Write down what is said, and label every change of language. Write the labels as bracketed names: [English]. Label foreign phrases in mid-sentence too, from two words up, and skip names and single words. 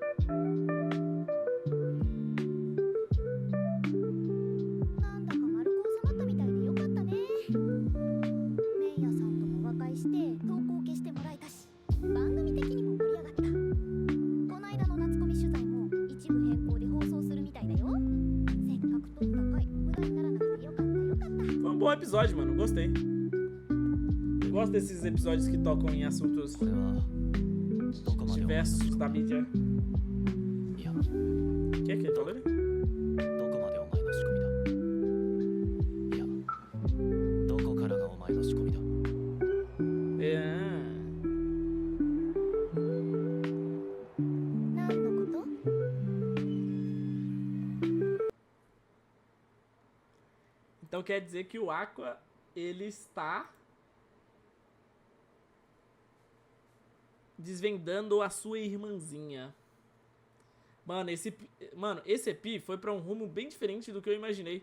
[Japanese] なんだか丸く収まったみたいでよかったね。メイヤさんとも和解して投稿消してもらえたし、番組的にも盛り上がった。この間の夏コミ取材も一部変更で放送するみたいだよ。せっかく撮った回無駄にならなくてよかったよかった。 [Portuguese] Foi um bom episódio, mano. Gostei. Gosto desses episódios que tocam em assuntos [Japanese] これはどこまでお前の仕 [Portuguese] diversos [Japanese] 込 [Portuguese] da [Japanese] み [Portuguese] mídia. [Japanese] いや、 [Portuguese] O que é que ele falou ali? [Japanese] どこまでお前の仕込みだ。いや、どこからがお前の仕込みだ。 [Portuguese] É. [Japanese] 何のこと？ [Portuguese] Então quer dizer que o Aqua, ele está desvendando a sua irmãzinha. Mano, esse EP foi pra um rumo bem diferente do que eu imaginei.